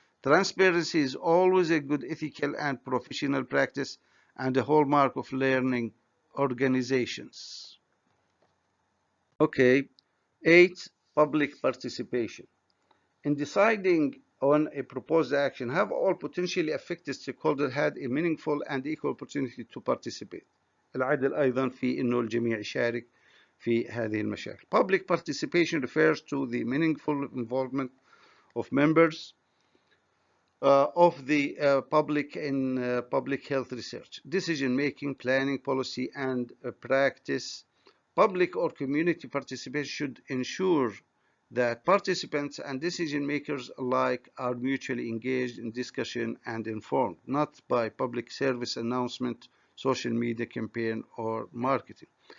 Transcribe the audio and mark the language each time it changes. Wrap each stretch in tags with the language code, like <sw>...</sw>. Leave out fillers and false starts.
<en>Transparency is always a good ethical and professional practice and a hallmark of learning organizations. Okay, 8. Public participation. In deciding on a proposed action, have all potentially affected stakeholders had a meaningful and equal opportunity to participate.</en> <ar>العدل أيضا في إنه الجميع يشارك في هذه المشاكل.</ar> <en>Public participation refers to the meaningful involvement of members of the public in public health research, decision making, planning, policy, and practice. Public or community participation should ensure that participants and decision makers alike are mutually engaged in discussion and informed, not by public service announcement, social media campaign, or marketing.</en>